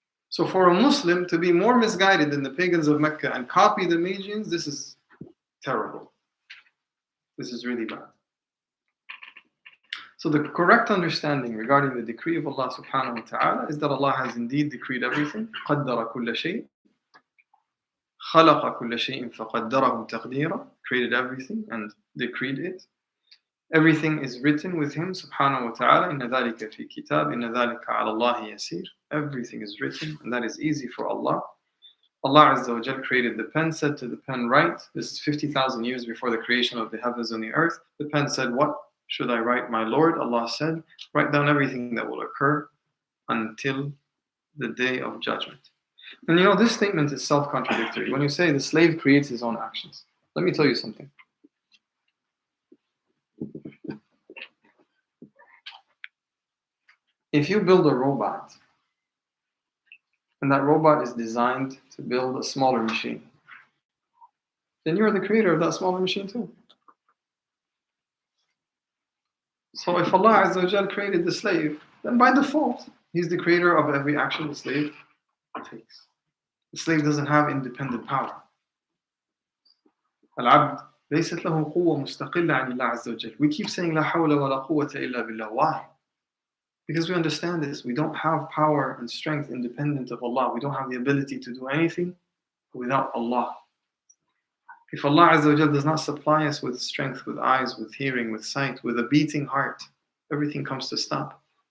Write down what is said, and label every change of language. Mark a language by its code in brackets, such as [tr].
[en] So for a Muslim to be more misguided than the pagans of Mecca and copy the Magians, this is terrible. This is really bad. So the correct understanding regarding the decree of Allah subhanahu wa ta'ala is that Allah has indeed decreed everything. [ar] قَدَّرَ كُلَّ شَيْءٍ خَلَقَ كُلَّ شَيْءٍ فَقَدَّرَهُ تَقْدِيرًا, [en] created everything and decreed it. Everything is written with Him subhanahu wa ta'ala. [ar] إِنَّ ذَلِكَ فِي كِتَابٍ إِنَّ ذَلِكَ عَلَى اللَّهِ يَسِيرٌ. [en] Everything is written and that is easy for Allah. Allah Azza wa Jal created the pen, said to the pen, write. This is 50,000 years before the creation of the heavens and the earth. The pen said, what should I write, my Lord? Allah said, write down everything that will occur until the day of judgment. And you know, this statement is self-contradictory. When you say the slave creates his own actions, let me tell you something. If you build a robot, and that robot is designed to build a smaller machine, then you're the creator of that smaller machine too. So if Allah Azza wa Jal created the slave, then by default, He's the creator of every action the slave takes. The slave doesn't have independent power. [ar] Al-abd ليست له قوة مستقلة عن الله عز وجل. [en] We keep saying [ar] لا حول ولا قوة إلا بالله. [en] Why? Because we understand this. We don't have power and strength independent of Allah. We don't have the ability to do anything without Allah. If Allah Azza wa Jal does not supply us with strength, with eyes, with hearing, with sight, with a beating heart, everything comes to stop.